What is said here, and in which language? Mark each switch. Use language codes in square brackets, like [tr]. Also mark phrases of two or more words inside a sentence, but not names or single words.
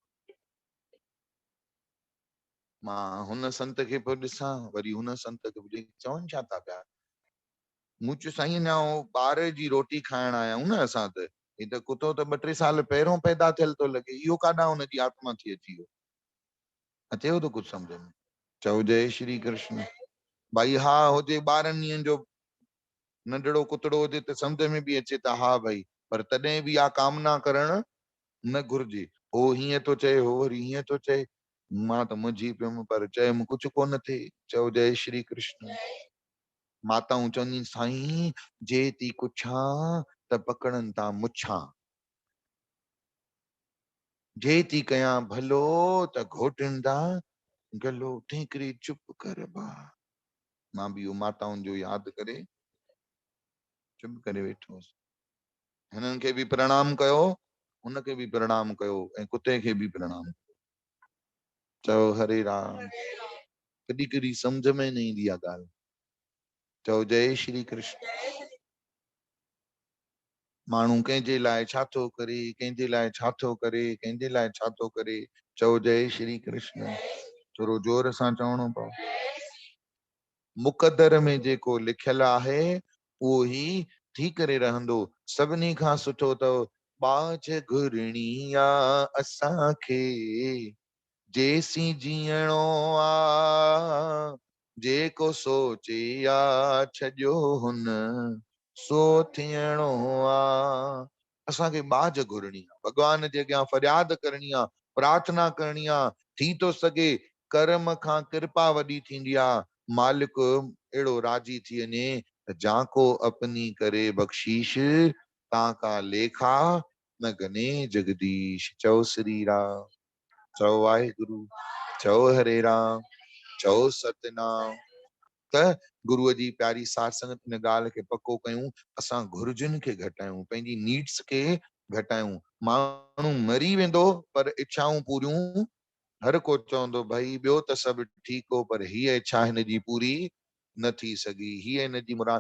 [sd] मां हुन संत खे पियो ॾिसां, वरी हुन संत खे चवनि छा था पिया। मूं चयो साईं अञा ॿार जी रोटी खाइण आया आहियूं न असां त, ही त कुतो त 2-3 साल पहिरियों पैदा थियल थो लॻे, इहो काॾां हुनजी आत्मा थी अची वियो। अचेव थो कुझु सम्झ में? चओ जय श्री कृष्ण। भाई हा हुजे 12 ॾींहंनि जो नंढड़ो कुतड़ो हुजे त सम्झ में बि अचे त हा भाई, पर तॾहिं बि आ कामना करण न घुर्जे। हो हीअं थो चए, हो वरी हीअं थो चए। मां त मुंझी पियुमि, पर चयुमि कुझु कोन थिए। चओ जय श्री कृष्ण। माताऊं चवंदी साईं जे ती कुछां त पकड़नि था मुछां, जे थी कयां भलो त घोटनि था गलो। तंहिं करे चुप कर बा। मां बि इहो माताउनि जो यादि करे चुप करे वेठो हुउसि। हिननि खे बि प्रणाम कयो, हुनखे बि प्रणाम कयो, ऐं कुते खे बि प्रणाम। चओ हरे राम। कॾहिं कॾहिं सम्झ में न ईंदी आहे ॻाल्हि। चओ जय श्री कृष्ण। माण्हू कंहिंजे लाइ छा थो करे, कंहिंजे लाइ छा थो करे, कंहिंजे लाइ छा थो करे। चओ जय श्री कृष्ण। थोरो जोर सां चवणो पओ। मुक़दर में जेको लिखियल आहे उहो ई थी करे रहंदो। सभिनी खां सुठो अथव बाज घुरणी आहे असांखे, जेसीं जीअणो आ जेको सोचे आ छॼो हुन सो थियणो आ। असांखे बाज घुरणी आहे, भॻवान जे अॻियां फरियाद करणी आहे, प्रार्थना करणी आहे। थी थो सघे कर्म खां कृपा वॾी थींदी आहे। मालिक अहिड़ो राजी थी वञे त [hi] जाको अपनी करे बख्शीश तां का लेखा न गने जगदीश। [sd] चओ श्री राम, चओ वाहिगुरु, चओ हरे राम, चओ सतनाम। त गुरुअ जी प्यारी साध संगत इन ॻाल्हि खे पको कयूं, असां घुर्जुनि खे घटायूं, पंहिंजी नीड्स खे घटायूं। माण्हू मरी वेंदो पर इच्छाऊं पूरियूं हर को चवंदो भाई ॿियो त सभु ठीकु हो पर हीअ इच्छा हिनजी पूरी न थी सघी, हीअ हिनजी मुराद।